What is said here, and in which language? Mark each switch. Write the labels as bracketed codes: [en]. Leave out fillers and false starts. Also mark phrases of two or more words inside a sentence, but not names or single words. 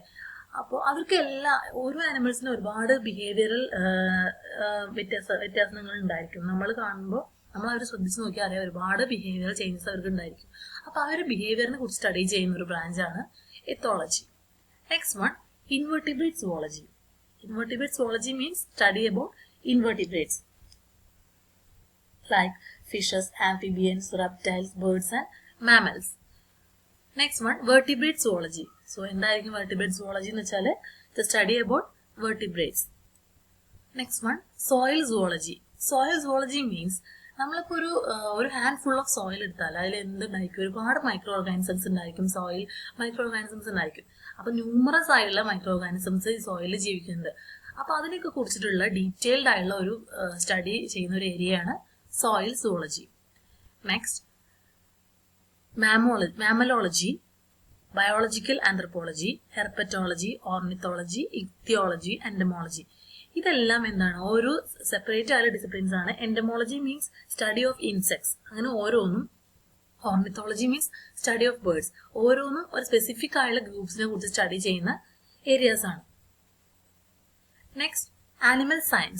[ml] അപ്പോൾ അവർക്ക് ഓരോ ആനിമൽസിനും ഒരുപാട് ബിഹേവിയറൽ വ്യത്യാസങ്ങൾ ഉണ്ടായിരിക്കും. നമ്മൾ കാണുമ്പോൾ നമ്മൾ അവർ ശ്രദ്ധിച്ച് നോക്കിയാൽ അറിയാം ഒരുപാട് [en] behavioral changes [ml] അവർക്ക് ഉണ്ടായിരിക്കും. അപ്പോൾ ആ ഒരു ബിഹേവിയറിനെ കുറിച്ച് സ്റ്റഡി ചെയ്യുന്ന ഒരു ബ്രാഞ്ചാണ് എത്തോളജി. [en] next one invertebrate zoology. invertebrate zoology means study about invertebrates like fishes, amphibians, reptiles, birds and mammals. Next one, vertebrate zoology. So എന്തായിരിക്കും vertebrate zoology [ml] എന്ന് വെച്ചാൽ [en] the study about vertebrates. Next one, soil zoology. Soil zoology means [ml] നമ്മളിപ്പോൾ ഒരു [en] hand full of soil [ml] എടുത്താൽ അതിൽ എന്തുണ്ടായിരിക്കും, ഒരുപാട് [en] micro organisms ഉണ്ടായിരിക്കും. soil micro organisms ഉണ്ടായിരിക്കും. [ml] അപ്പൊ ന്യൂമറസ് ആയിട്ടുള്ള [en] micro organisms [ml] ഈ സോയിലിൽ ജീവിക്കുന്നുണ്ട്. അപ്പൊ അതിനൊക്കെ കുറിച്ചിട്ടുള്ള ഡീറ്റെയിൽഡ് ആയിട്ടുള്ള ഒരു സ്റ്റഡി ചെയ്യുന്ന ഒരു ഏരിയയാണ് [en] soil zoology. Next, mammalogy, biological anthropology, herpetology, ornithology, ichthyology, entomology. [ml] ഇതെല്ലാം എന്താണ്, ഓരോ സെപ്പറേറ്റ് ആയ ഡിസിപ്ലിൻസ് ആണ്. [en] entomology means study of insects, [ml] അങ്ങനെ ഓരോന്നും. [en] ornithology means study of birds. [ml] ഓരോന്നും ഒരു സ്പെസിഫിക് ആയുള്ള ഗ്രൂപ്പ്സിനെ കുറിച്ച് സ്റ്റഡി ചെയ്യുന്ന ഏരിയാസ് ആണ്. [en] next, animal science.